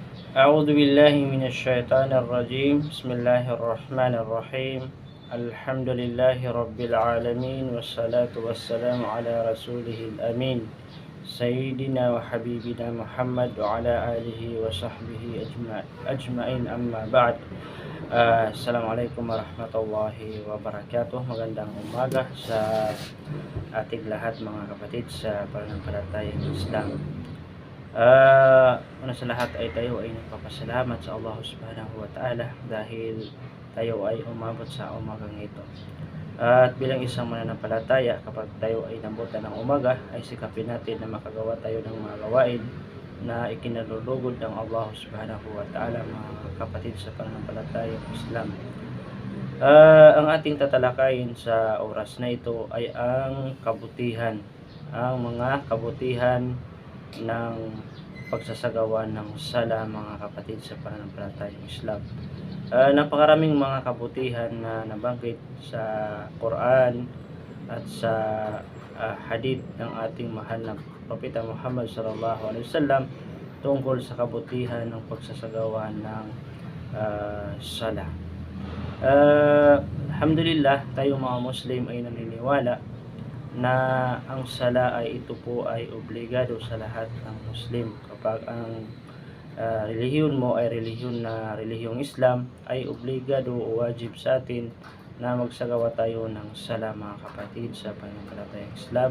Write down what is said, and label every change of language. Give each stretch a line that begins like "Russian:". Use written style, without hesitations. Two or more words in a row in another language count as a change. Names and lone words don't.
Arabic: أعوذ بالله من الشيطان الرجيم بسم الله الرحمن الرحيم الحمد لله رب العالمين والصلاة والسلام على رسوله الأمين سيدنا وحبيبنا محمد وعلى آله وصحبه أجمعين أما بعد. السلام عليكم ورحمة الله وبركاته.
Filipino: Magandang umaga sa ating lahat mga kapatid sa pananampalatayang Islam. Una sa lahat ay tayo ay nagpapasalamat sa Allah
Arabic: سبحانه وتعالى
Filipino: dahil tayo ay umabot sa umagang ito. At bilang isang mananampalataya, kapag tayo ay nabutan ng umaga, ay sikapin natin na makagawa tayo ng mga gawain na ikinalulugod ng Allah
Arabic: سبحانه وتعالى,
Filipino: mga kapatid sa pananampalatayang Islam. Ang ating tatalakayin sa oras na ito ay ang mga kabutihan ng pagsasagawa ng sala, mga kapatid sa pananampalatayang Islam. Napakaraming mga kabutihan na nabanggit sa Quran at sa hadith ng ating mahal na Propeta Muhammad
Arabic: صلى الله عليه وسلم
Filipino: tungkol sa kabutihan ng pagsasagawa ng sala. Alhamdulillah, tayo mga Muslim ay naniniwala na ang sala ay ito po ay obligado sa lahat ng Muslim. Kapag ang relihiyon mo ay relihiyong Islam, ay obligado o wajib sa atin na magsagawa tayo ng sala, mga kapatid sa pananampalatayang Islam.